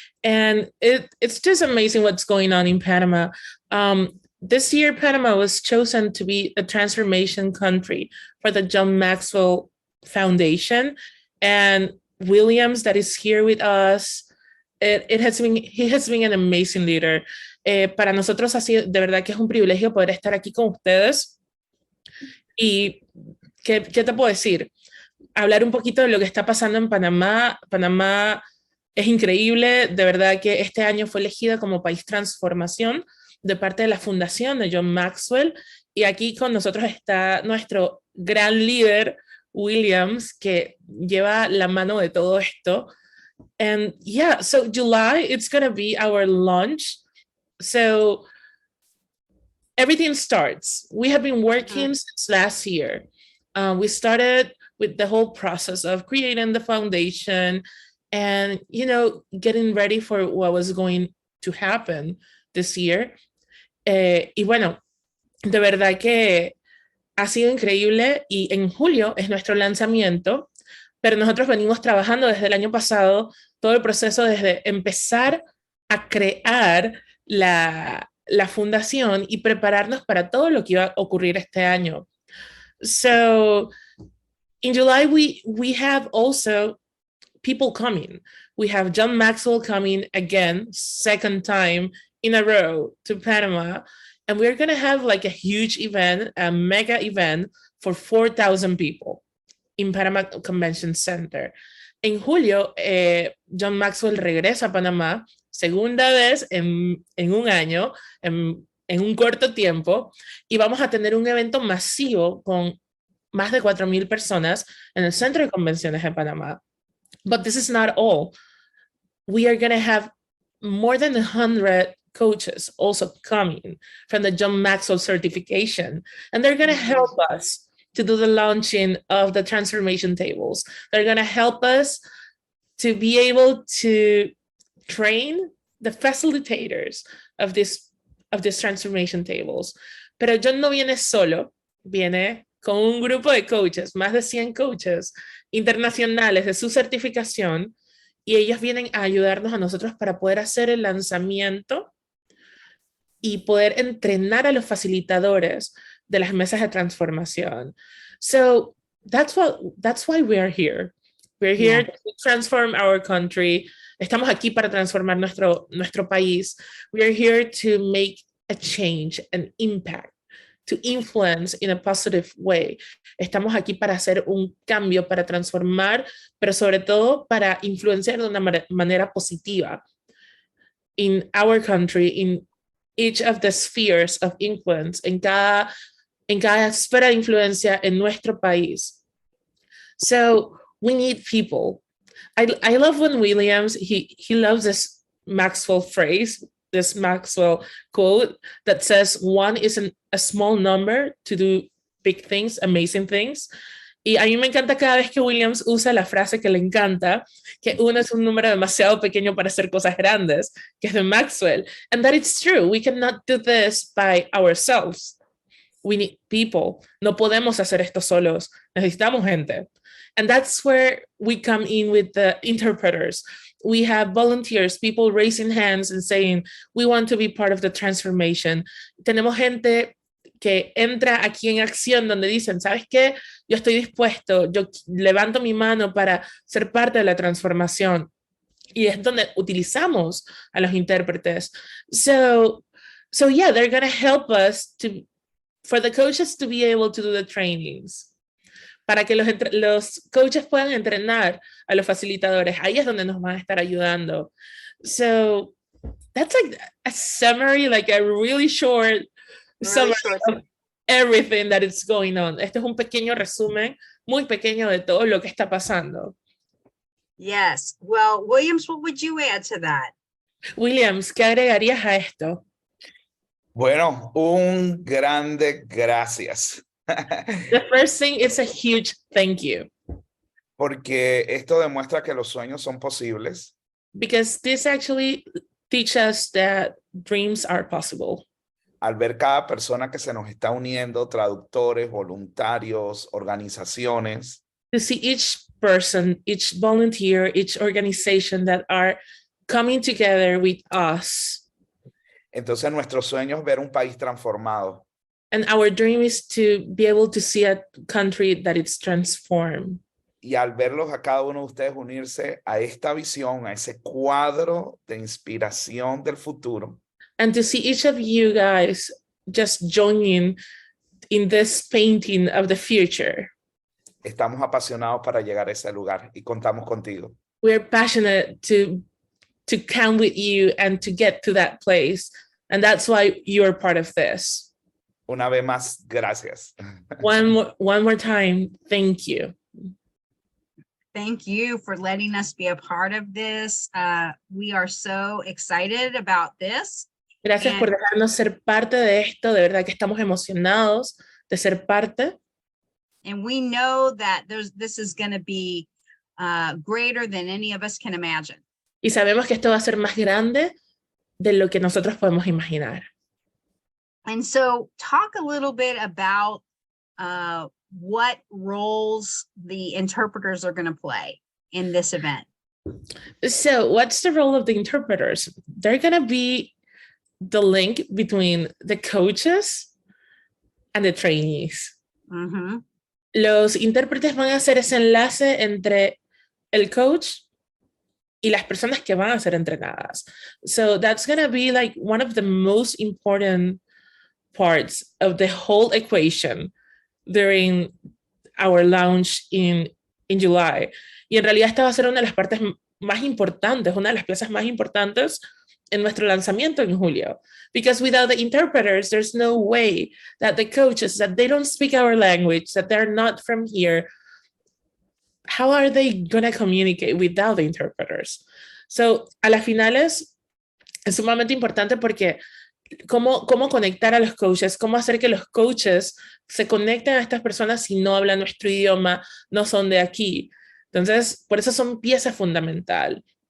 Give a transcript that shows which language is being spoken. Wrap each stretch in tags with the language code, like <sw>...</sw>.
<en>And it's just amazing what's going on in Panama. This year, Panama was chosen to be a transformation country for the John Maxwell Foundation, and Williams, that is here with us, he has been an amazing leader.</en> <es>Para nosotros ha sido de verdad que es un privilegio poder estar aquí con ustedes. Y ¿qué te puedo decir? Hablar un poquito de lo que está pasando en Panamá. Panamá es increíble, de verdad que este año fue elegida como país transformación de parte de la fundación de John Maxwell, y aquí con nosotros está nuestro gran líder Williams, que lleva la mano de todo esto.</es> <en>And yeah, so July, it's going to be our launch. So everything starts. We have been working since last year. We started with the whole process of creating the foundation and, you know, getting ready for what was going to happen this year.</en> <es>Y bueno, de verdad que ha sido increíble, y en julio es nuestro lanzamiento, pero nosotros venimos trabajando desde el año pasado todo el proceso desde empezar a crear la fundación y prepararnos para todo lo que iba a ocurrir este año.</es> <en>So in July, we have also people coming. We have John Maxwell coming again, second time in a row to Panama. And we're going to have like a huge event, a mega event for 4,000 people in Panama Convention Center.</en> <es>En julio, John Maxwell regresa a Panamá, segunda vez en un año, en un corto tiempo, y vamos a tener un evento masivo con más de 4,000 personas en el Centro de Convenciones de Panamá.</es> <en>But this is not all. We are going to have more than 100 coaches also coming from the John Maxwell certification, and they're going to help us to do the launching of the transformation tables. They're going to help us to be able to train the facilitators of this transformation tables.</en> <es>Pero John no viene solo, viene con un grupo de coaches, más de 100 coaches internacionales de su certificación, y ellos vienen a ayudarnos a nosotros para poder hacer el lanzamiento y poder entrenar a los facilitadores de las mesas de transformación.</es> <en>So that's why we are here. We're here to transform our country.</en> <es>Estamos aquí para transformar nuestro país.</es> <en>We are here to make a change, an impact, to influence in a positive way.</en> <es>Estamos aquí para hacer un cambio, para transformar, pero sobre todo para influenciar de una manera positiva</es> <en>in our country, in each of the spheres of influence,</en> <es>en cada esfera de influencia en nuestro país.</es> <en>So we need people. I love when Williams, he loves this Maxwell phrase, this Maxwell quote that says one is a small number to do big things, amazing things.</en> <es>Y a mí me encanta cada vez que Williams usa la frase que le encanta, que uno es un número demasiado pequeño para hacer cosas grandes, que es de Maxwell.</es> <en>And that it's true. We cannot do this by ourselves. We need people.</en> <es>No podemos hacer esto solos. Necesitamos gente.</es> <en>And that's where we come in with the interpreters. We have volunteers, people raising hands and saying, we want to be part of the transformation.</en> <es>Tenemos gente que entra aquí en acción donde dicen, ¿sabes qué? Yo estoy dispuesto, yo levanto mi mano para ser parte de la transformación. Y es donde utilizamos a los intérpretes.</es> <en>So yeah, they're going to help us for the coaches to be able to do the trainings.</en> <es>Para que los coaches puedan entrenar a los facilitadores. Ahí es donde nos van a estar ayudando.</es> <en>So that's like a summary, like a really short summary of everything that is going on.</en> <es>Este es un pequeño resumen, muy pequeño de todo lo que está pasando.</es> <en>Yes. Well, Williams, what would you add to that?</en> <es>Williams, ¿qué agregarías a esto? Bueno, un grande gracias.</es> <en>The first thing is a huge thank you.</en> <es>Porque esto demuestra que los sueños son posibles.</es> <en>Because this actually teaches us that dreams are possible.</en> <es>Al ver cada persona que se nos está uniendo, traductores, voluntarios, organizaciones.</es> <en>To see each person, each volunteer, each organization that are coming together with us.</en> <es>Entonces nuestro sueño es ver un país transformado.</es> <en>And our dream is to be able to see a country that is transformed.</en> <es>Y al verlos a cada uno de ustedes unirse a esta visión, a ese cuadro de inspiración del futuro.</es> <en>And to see each of you guys just joining in this painting of the future.</en> <es>Estamos apasionados para llegar a ese lugar y contamos contigo.</es> <en>We're passionate to count with you and to get to that place. And that's why you're part of this.</en> <es>Una vez más, gracias.</es> <en>One more time, thank you. Thank you for letting us be a part of this. We are so excited about this.</en> <es>Gracias por dejarnos ser parte de esto. De verdad que estamos emocionados de ser parte.</es> <en>And we know that this is going to be greater than any of us can imagine.</en> <es>Y sabemos que esto va a ser más grande de lo que nosotros podemos imaginar.</es> <en>And so talk a little bit about what roles the interpreters are going to play in this event. So what's the role of the interpreters? They're going to be the link between the coaches and the trainees. Mm-hmm.</en> <es>Los intérpretes van a hacer ese enlace entre el coach y las personas que van a ser entrenadas.</es> <en>So that's going to be like one of the most important parts of the whole equation during our launch in July.</en> <es>Y en realidad esta va a ser una de las partes más importantes, una de las piezas más importantes en nuestro lanzamiento en julio.</es> <en>Because without the interpreters, there's no way that the coaches, that they don't speak our language, that they're not from here, how are they going to communicate without the interpreters?</en> <es>So, a las finales es sumamente importante porque cómo conectar a los coaches, cómo hacer que los coaches se conecten a estas personas si no hablan nuestro idioma, no son de aquí. Entonces, por eso son piezas fundamental.</es>